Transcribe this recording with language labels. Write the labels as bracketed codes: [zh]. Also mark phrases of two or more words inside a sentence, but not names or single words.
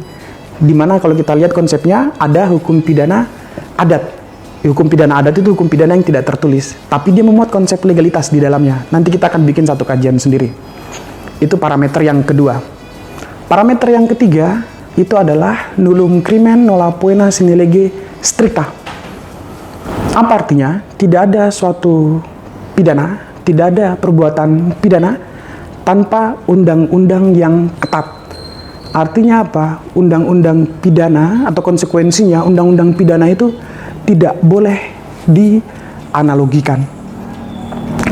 [id] Dimana kalau kita lihat konsepnya, ada hukum pidana adat. Hukum pidana adat itu hukum pidana yang tidak tertulis, tapi dia memuat konsep legalitas di dalamnya. Nanti kita akan bikin satu kajian sendiri. Itu parameter yang kedua. Parameter yang ketiga itu adalah [la] nullum crimen nolla poena sine lege stricta. [id] Apa artinya? Tidak ada suatu pidana, tidak ada perbuatan pidana tanpa undang-undang yang ketat. Artinya apa? Undang-undang pidana atau konsekuensinya, undang-undang pidana itu tidak boleh dianalogikan.